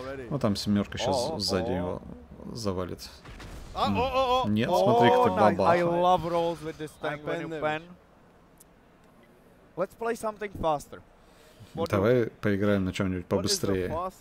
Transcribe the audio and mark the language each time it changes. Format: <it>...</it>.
<ru>Ну там семерка сейчас сзади его завалит. Нет, смотри, как ты бабаха.</ru> <en>I love rolls with this tank when you pen. Let's play something faster.</en> <ru>Давай поиграем на чем-нибудь побыстрее.</ru>